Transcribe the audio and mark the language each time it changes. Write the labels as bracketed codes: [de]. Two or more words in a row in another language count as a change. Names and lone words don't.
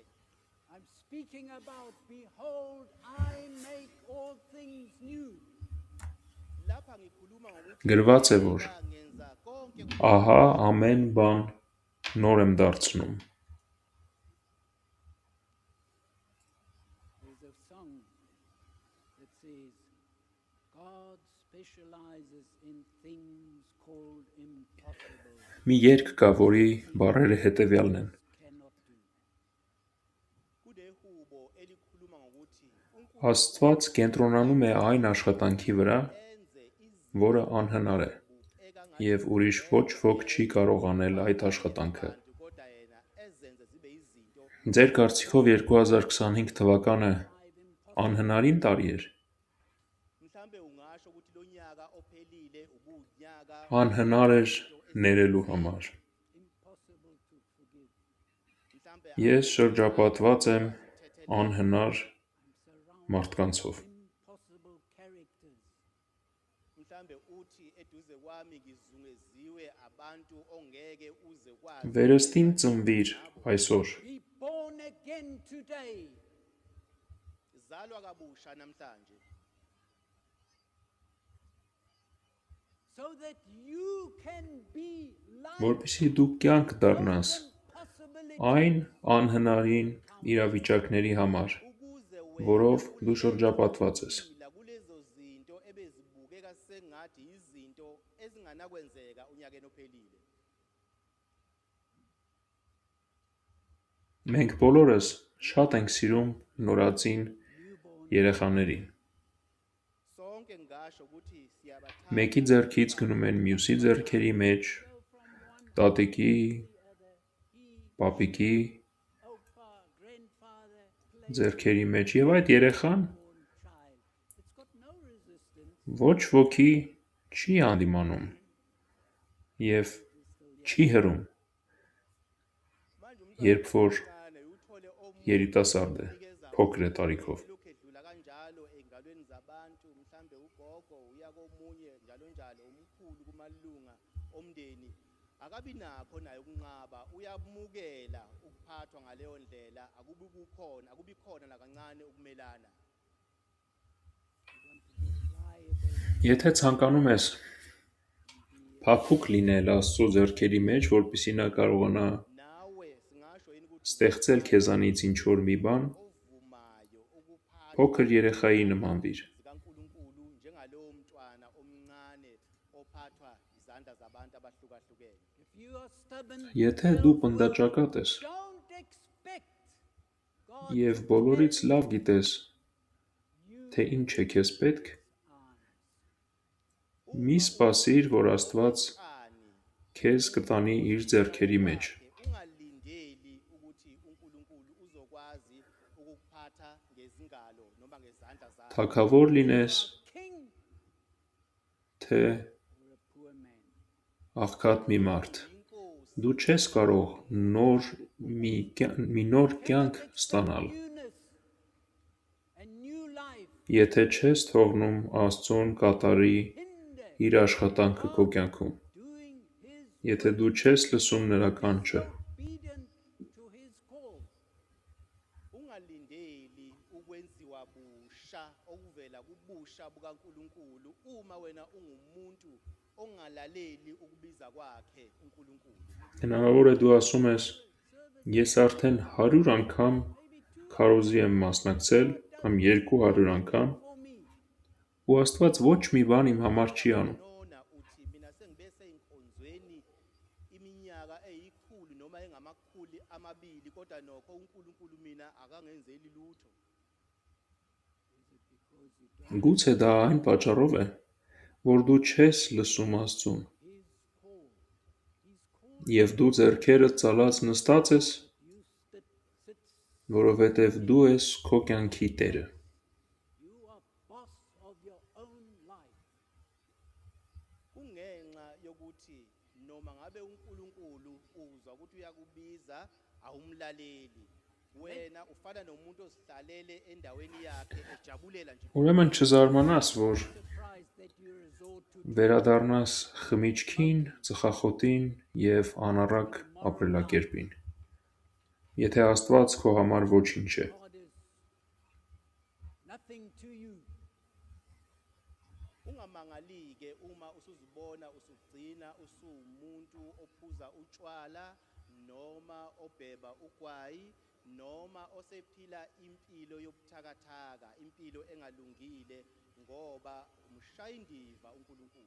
[en] I'm speaking about, behold, I make all things new. [zu] Lapha ngikhuluma ngokuthi [hy] Գրված է, որ [zu] ngenza konke [hy] ահա ամեն բան նոր եմ դարձնում։ [en] There's a song that says, God specializes in things called impossible, [hy] Մի երգ կա, որի բառերը հետևյալն են. [en] cannot do. [zu] kunehubo elikhuluma ngokuthi [hy] Աստված կենտրոնանում է այն աշխատանքի վրա, [zu] enze [hy] որը անհնար է, [zu] izinto [hy] եւ ուրիշ ոչ ոք չի կարող անել այդ աշխատանքը։ [zu] abantu kodwa yena ezenze zibe izinto [hy] Ձեր կարծիքով 2025 թվականը անհնարին տարի էր։ [zu] mhlambe ungasho ukuthi lo nyaka ophelile ubunyaka [hy] Անհնար էր ներելու համար։ [en] Impossible to forgive. [zu] mhlambe [hy] Ես շրջապատված եմ անհնար [en] Surrounded [hy] մարդկանցով։ [en] impossible characters. [zu] mhlambe uthi eduze kwami ngizungeziwe abantu ongeke uze kwazi [hy] Վերստին ծնվիր այսօր։ [en] Be born again today, [zu] zalwa kabusha namhlanje [en] so that you can be like [hy] Որպեսզի դու կյանք դառնաս [en] impossibility. [hy] այն անհնարին իրավիճակների համար, [zu] ukuze [hy] որով դու շրջապատված ես։ [zu] wena kulezo zinto ebezibukeka sengathi izinto ezinganakwenzeka unyakeni ophelile. [hy] Մենք բոլորս շատ ենք սիրում նորածին երեխաներին։ [zu] Sonke ngasho ukuthi siyabathanda [hy] Մեկի ձեռքից գնում են մյուսի ձեռքերի մեջ, տատիկի, պապիկի [en] Opa, grandfather, play [hy] ձեռքերի մեջ եւ այդ երեխան [en] born child. It's got no resistance. [hy] ոչ ոքի չի հանդիմանում։ և չի հրում, [zu] Manje [hy] երբ որ [zu] omncane uthole omunye [hy] երիտասարդ է, [zu] unikeza [hy] փոքր է տարիքով։ [zu] lokhu edlula kanjalo ey'ngalweni zabantu mhlambe ugogo uya komunye njalo njalo umkhulu kumalunga omndeni akabi nakho naye ukunqaba uyamukela ukuphathwa ngaleyo ndlela akubi khona nakancane ukumelana. [hy] Եթե ցանկանում ես փափուկ լինել Աստծո ձեռքերի մեջ, որպեսզի նա կարողանա [zu] Nawe singasho yini ukuthi [hy] ստեղծել քեզանից ինչ-որ մի բան, [zu] ovumayo ukuphathwa [hy] փոքր երեխայի նմանվիր։ [zu] zikaNkulunkulu njengalowo mntwana omncane ophathwa izandla zabantu abahlukahlukene. [en] If you are stubborn, [hy] Եթե դու պնդաճակատ ես [en] don't expect God [hy] և [en] to [hy] բոլորից [en] tell [hy] լավ գիտես, [en] you [hy] թե ինչ է քեզ պետք, [en] eyes. [hy] մի սպասիր, որ Աստված Ani քեզ կտանի իր ձեռքերի մեջ։ [zu] ungalindeli ukuthi uNkulunkulu uzokwazi ukukuphatha ngezingalo noma ngezandla zakhe. [hy] Թագավոր լինես, [en] King [hy] թե [en] or a poor man. [hy] աղքատ մի մարդ, [zu] Inkosi [hy] դու չես կարող մի նոր կյանք ստանալ, [en] Newness, a new life, [hy] եթե չես թողնում Աստծուն կատարի [en] hinder [hy] իր աշխատանքը քո կյանքում, [en] doing his [hy] եթե դու չես լսում նրա կանչը, [en] obedient to his call. [zu] ungalindeli ukwenziwa busha okuvela kubusha bukaNkulunkulu uma wena ungumuntu ongalaleli ukubiza kwakhe uNkulunkulu. [hy] հնարավոր է դու ասում ես, ես արդեն 100 անգամ քարոզի եմ մասնակցել, կամ 200 անգամ, [en] For me, [hy] ու Աստված ոչ մի բան իմ համար չի անում։ [zu] Nona uthi mina sengibe seyinkonzweni iminyaka eyikhulu noma engamakhulu amabili kodwa nokho uNkulunkulu mina akangenzeli lutho. [hy] Գուցե դա այն պատճառով է, որ դու չես լսում Աստծուն, [en] his call. His call [hy] և դու ձեռքերդ ծալած նստած ես, [en] you sits. [hy] որովհետև դու ես քո կյանքի տերը։ [en] You are boss of your own life. [zu] Kungenxa yokuthi noma ngabe uNkulunkulu uzwa ukuthi uyakubiza awumlaleli. Wena ufana nomuntu ozihlalele endaweni yakhe ejabulela nje. [hy] Ուրեմն չզարմանաս, որ [en] Surprised that you resort to [hy] վերադառնաս խմիչքին, ծխախոտին և անառակ ապրելակերպին, եթե Աստված քո համար ոչինչ է։ [en] God is nothing to you. [zu] Ungamangali-ke uma usuzibona usugcina usuwumuntu ophuza utshwala noma obheba ugwayi noma osephila impilo yobuthakathaka impilo engalungile ngoba umshayindiva uNkulunkulu.